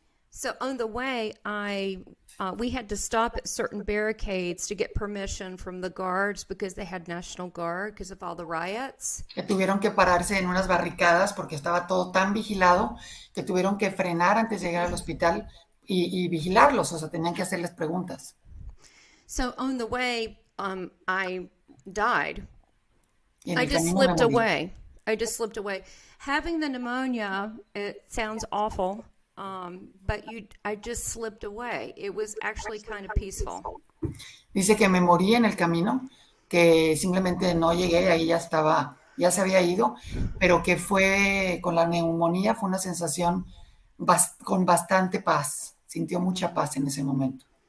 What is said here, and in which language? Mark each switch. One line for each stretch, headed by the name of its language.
English: So on the way, we had to stop at certain barricades to get permission from the guards because they had National Guard because of all the riots.
Spanish: Que tuvieron que pararse en unas barricadas porque estaba todo tan vigilado que tuvieron que frenar antes de llegar al hospital y vigilarlos, o sea, tenían que hacerles preguntas.
English: So on the way, I died. I just
Spanish: camino
English: slipped
Spanish: me morí.
English: away. I just slipped away. Having the pneumonia, it sounds awful, but I just slipped away. It was actually kind of peaceful.
Spanish: Dice que me morí en el camino, que simplemente no llegué, ahí ya se había ido, pero que fue con la neumonía, fue una sensación con bastante paz. Sintió mucha paz en ese momento.